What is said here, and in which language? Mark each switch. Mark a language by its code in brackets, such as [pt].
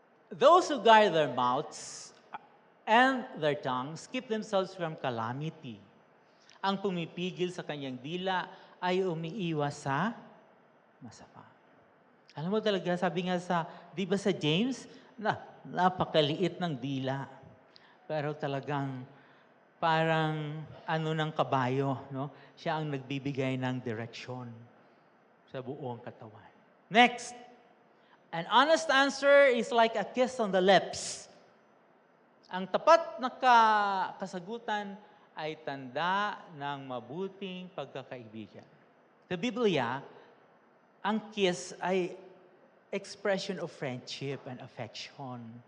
[en] Those who guard their mouths and their tongues keep themselves from calamity. [tl] Ang pumipigil sa kanyang dila ay umiiwas sa masama. Alam mo talaga, sabi nga di ba sa James, napakaliit ng dila. Pero talagang parang ng kabayo, no? Siya ang nagbibigay ng direksyon sa buong katawan. [en] Next, an honest answer is like a kiss on the lips. [tl] Ang tapat na kasagutan ay tanda ng mabuting pagkakaibigan. Sa Biblia, ang [en] kiss ay expression of friendship and affection.